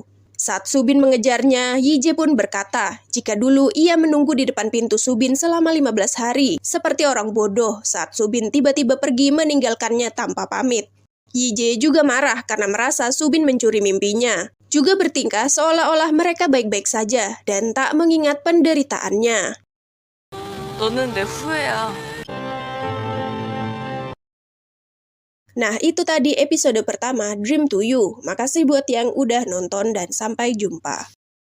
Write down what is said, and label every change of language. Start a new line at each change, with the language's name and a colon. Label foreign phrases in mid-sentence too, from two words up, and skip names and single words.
Indonesian: Saat Subin mengejarnya, Yije pun berkata jika dulu ia menunggu di depan pintu Subin selama 15 hari, seperti orang bodoh saat Subin tiba-tiba pergi meninggalkannya tanpa pamit. Yije juga marah karena merasa Subin mencuri mimpinya, juga bertingkah seolah-olah mereka baik-baik saja dan tak mengingat penderitaannya.
Korean: 너는 내 후회야.
Indonesian: Nah, itu tadi episode pertama Dream to You. Makasih buat yang udah nonton dan sampai jumpa.